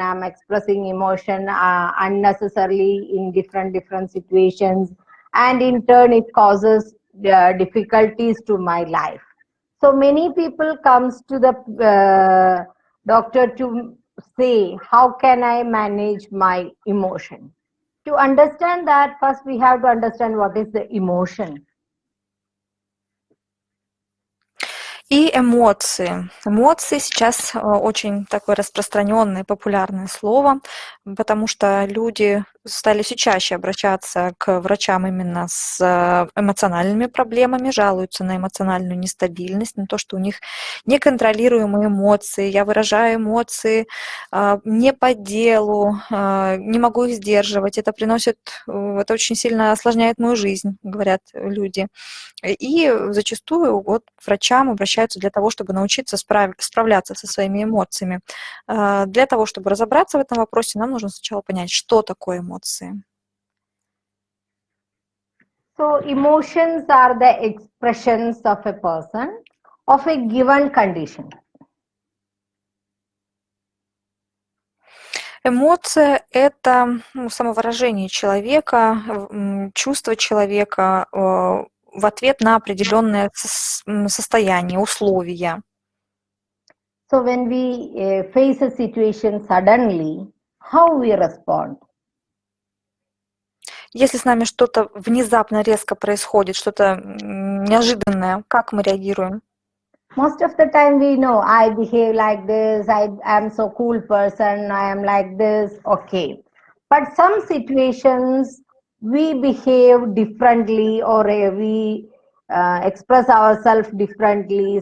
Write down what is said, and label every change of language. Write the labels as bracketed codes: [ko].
[en] I'm expressing emotion unnecessarily in different situations, and in turn it causes difficulties to my life. So many people comes to the doctor to say, how can I manage my emotion? To understand that, first we have to understand what is the emotion. [ru] И эмоции. Эмоции сейчас очень такое распространенное, популярное слово, потому что люди стали все чаще обращаться к врачам именно с эмоциональными проблемами, жалуются на эмоциональную нестабильность, на то, что у них неконтролируемые эмоции, я выражаю эмоции не по делу, не могу их сдерживать, это это очень сильно осложняет мою жизнь, говорят люди. И зачастую вот к врачам обращаются для того, чтобы научиться справляться со своими эмоциями. Для того, чтобы разобраться в этом вопросе, нам нужно сначала понять, что такое эмоции. [en] So emotions are the expressions of a person of a given condition. [ru] Эмоция – это самовыражение человека, чувство человека в ответ на определенное состояние, условия. [en] So when we face a situation suddenly, how we respond? [ru] Если с нами что-то внезапно, резко происходит, что-то неожиданное, как мы реагируем? [en] Most of the time we know I behave like this, I am so cool person, I am like this, okay. But some situations we behave differently or we express ourselves differently.